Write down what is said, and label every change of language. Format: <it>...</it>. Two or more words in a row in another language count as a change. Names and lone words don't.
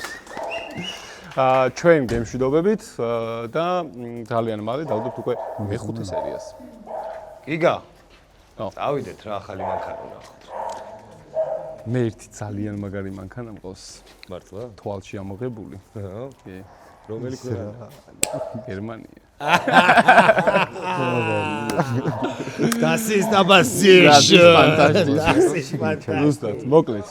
<ka>ჩვენ გემშვიდობებით და ძალიან მალე დავდოთ უკვე მეხუთე სერიას. გიგა. წავიდეთ რა ახალი მანქანა ნახოთ. მე ერთი ძალიან მაგარი მანქანა მყავს. მართლა? თვალში ამოღებული. კი. რომელი ქვეყანა? გერმანია.</ka> <de>Das ist aber sehr schön. Fantastisch.</de> <ka>ზუსტად, მოკლედ.</ka>